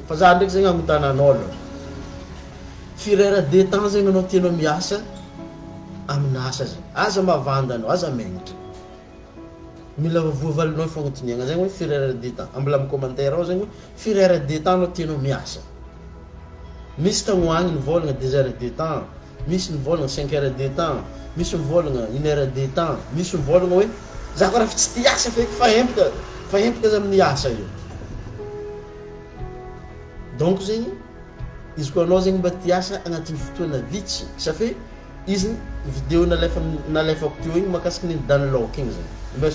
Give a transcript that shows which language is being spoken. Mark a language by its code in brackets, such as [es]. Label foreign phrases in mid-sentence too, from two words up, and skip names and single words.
[mg] Fa za ndraiky zegny agnotananao aloha. Firera [fr] de temps [mg] zegny anao tianao miasa amin'ny asa zegny. Aza mavanda anao, aza menatra. Mila voavalinao fagnotoniagna zegny hoe firera [fr] de temps. [mg] Ambola amin'ny commentaire ao zegny hoe firera [fr] de temps [mg] anao tianao miasa. Misy tagnoagny nivolagna 2 [fr] heures de temps, [mg] misy nivolagna 5 [fr] heures de temps, [mg] misy nivolagna 1 [fr] heure de temps, [mg] misy nivolagna hoe za koa raha tsy tia asa feky fa empaka za amin'ny asa io. Donc zegny izy koa anao zegny mba tia asa agnatin'ny fotoana vitsy, safe izy vidéo nalefako teo igny mahakasiky ny downlocking zegny.